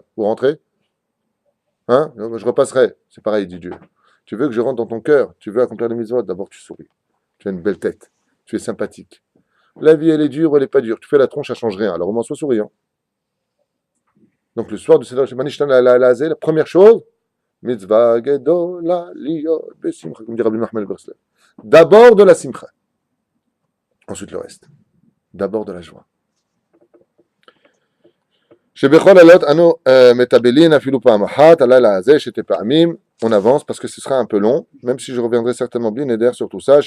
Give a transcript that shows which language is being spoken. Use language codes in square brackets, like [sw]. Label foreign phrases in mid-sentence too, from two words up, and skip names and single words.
[fr] Vous rentrez? Hein? Je repasserai. C'est pareil, dit Dieu. Tu veux que je rentre dans ton cœur? Tu veux accomplir les mitzvot? D'abord, tu souris. Tu as une belle tête. Tu es sympathique. La vie, elle est dure, elle n'est pas dure. Tu fais la tronche, ça ne change rien. Alors, au moins, sois souriant. Donc, le soir du Seder [he] מה נשתנה הלילה הזה, [fr] la première chose, [he] מצוה גדולה להיות בשמחה, [fr] comme dit Rabbi Nachman el-Breslev. D'abord de la simcha. Ensuite, le reste. D'abord de la joie. On avance parce que ce sera un peu long, même si je reviendrai certainement bien Neder sur tout ça.